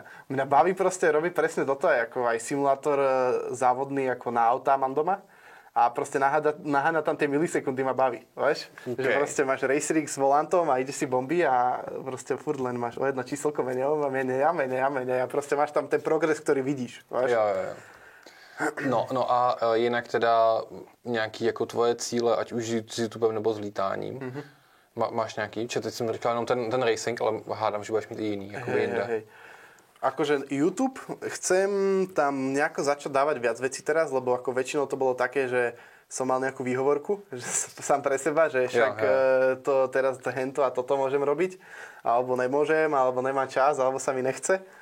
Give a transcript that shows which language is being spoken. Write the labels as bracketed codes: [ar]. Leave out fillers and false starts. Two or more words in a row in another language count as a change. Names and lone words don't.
[sk] Mňa baví proste robiť presne toto, ako aj simulátor závodný, ako na autá mám doma. A proste naháňa tam tie milisekundy ma baví, vieš? Okay. Že proste máš [en] race rig [sk] s volantom a ideš si bomby a proste furt len máš o jedno číselko menej a proste máš tam ten progres, ktorý vidíš, vieš? Jo. [cs] No a jinak teda nějaký jako tvoje cíle, ať už s YouTubem nebo s lítáním, máš nějaký? Teď jsem říkal jenom ten racing, ale hádám, že budeš mít i jiný, jako jinde. [sk] Hej. Akože YouTube, chcem tam nejako začať dávať viac vecí teraz, lebo ako väčšinou to bolo také, že som mal nejakú výhovorku, že sám pre seba, že však to teraz hento a toto môžem robiť, alebo nemôžem, alebo nemám čas, alebo sa mi nechce.